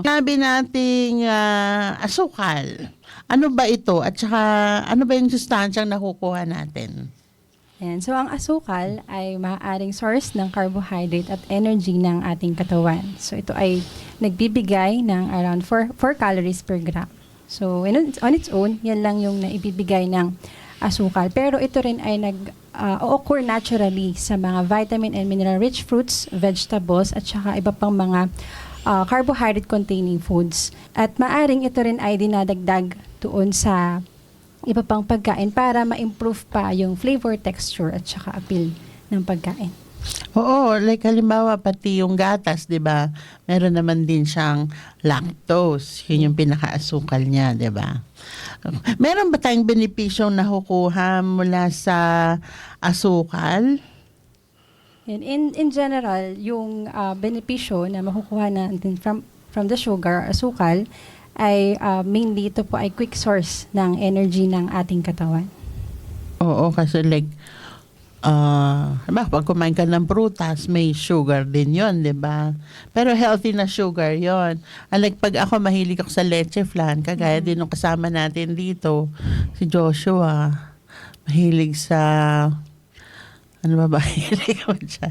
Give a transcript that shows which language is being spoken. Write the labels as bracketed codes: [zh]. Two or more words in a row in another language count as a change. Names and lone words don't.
[tl] Sabi nating asukal. Ano ba ito? At saka, ano ba yung sustansyang nakukuha natin? Ayan. So, ang asukal ay maaaring source ng carbohydrate at energy ng ating katawan. So, ito ay nagbibigay ng [en] around 4 calories per gram. So, on its own, [tl] yan lang yung naibibigay ng asukal. Pero ito rin ay [en] occur naturally [tl] sa mga [en] vitamin and mineral-rich fruits, vegetables, [tl] at saka iba pang mga [en] carbohydrate-containing foods. [tl] At maaring ito rin ay dinadagdag doon sa iba pang pagkain para ma-improve pa yung flavor, texture, at saka appeal ng pagkain. Oo, like halimbawa pati yung gatas, 'di ba? Meron naman din siyang lactose. Yun yung pinakaasukal niya, 'di ba? Meron ba tayong benepisyong nakukuha mula sa asukal? In general, yung benepisyo na makukuha natin [en] from the sugar, [tl] asukal, ay mainly ito po ay quick source ng energy ng ating katawan. Oo, kasi like pag kumain ka ng prutas, may sugar din yon, di ba? Pero healthy na sugar yon. Like pag ako mahilig ako sa leche flan, kagaya din ng kasama natin dito, si Joshua, mahilig sa, ano ba mahilig ako dyan?